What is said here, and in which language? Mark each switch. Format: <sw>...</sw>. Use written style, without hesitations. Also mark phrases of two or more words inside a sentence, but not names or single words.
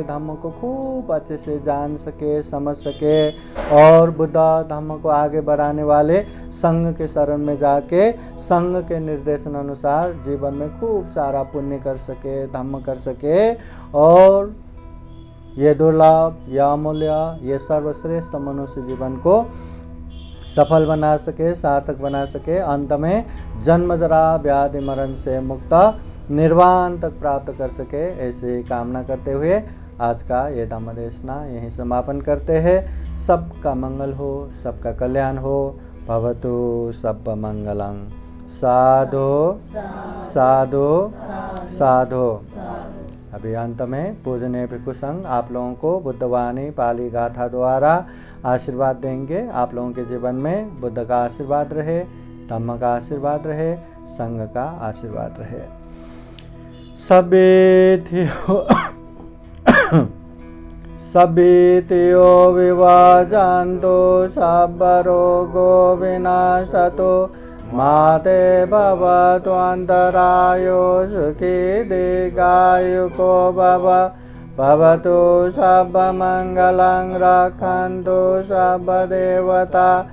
<hi>धम्म को खूब अच्छे से जान सके, समझ सके और बुद्ध धम्म को आगे बढ़ाने वाले संघ के शरण में जाके संघ के निर्देशन अनुसार जीवन में खूब सारा पुण्य कर सके, धम्म कर सके और ये दुर्लभ, यह अमूल्य, ये सर्वश्रेष्ठ मनुष्य जीवन को सफल बना सके, सार्थक बना सके। अंत में जन्म जरा व्याधि मरण से मुक्त निर्वाण तक प्राप्त कर सके, ऐसे कामना करते हुए आज का ये धम्म देशना यहीं समापन करते हैं। सबका मंगल हो, सबका कल्याण हो।</hi> <pi>भवतु सब मंगलं। साधु साधु साधु।</pi> <hi>अभी अंत में पूजनीय भिक्षु संघ आप लोगों को बुद्धवाणी पाली गाथा द्वारा आशीर्वाद देंगे। आप लोगों के जीवन में बुद्ध का आशीर्वाद रहे, धम्म का आशीर्वाद रहे, संघ का आशीर्वाद रहे।</hi> <pi>सभीतियो विभाजन्तु सर्वरोगो विनाशतु माते भवतु अन्तरायो सुखी दीर्घायुको भवतु सर्वमङ्गलं रक्षन्तु सर्वदेवता</pi>